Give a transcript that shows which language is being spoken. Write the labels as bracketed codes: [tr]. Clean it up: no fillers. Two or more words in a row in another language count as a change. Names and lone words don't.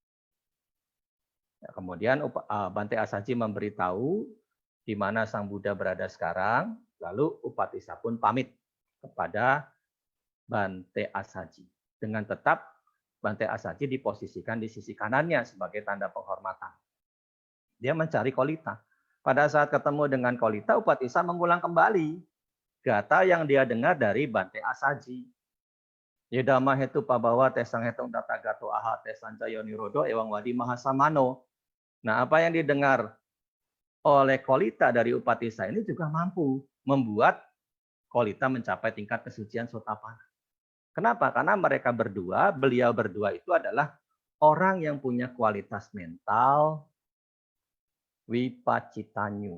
[id] Kemudian Bante Asaji memberitahu di mana Sang Buddha berada sekarang, lalu Upatissa pun pamit kepada Bante Asaji. Dengan tetap Bante Asaji diposisikan di sisi kanannya sebagai tanda penghormatan. Dia mencari Kolita. Pada saat ketemu dengan Kolita, Upatissa mengulang kembali gata yang dia dengar dari Bante Asaji. [pi] Yedama hetu pabawa tesang hetung tata gato aha tesan cayo nirodo ewang wadi mahasamano. [id] Nah, apa yang didengar oleh Kolita dari Upatissa ini juga mampu membuat Kolita mencapai tingkat kesucian Sotapanna. Kenapa? Karena beliau berdua itu adalah orang yang punya kualitas mental wipacitanyu.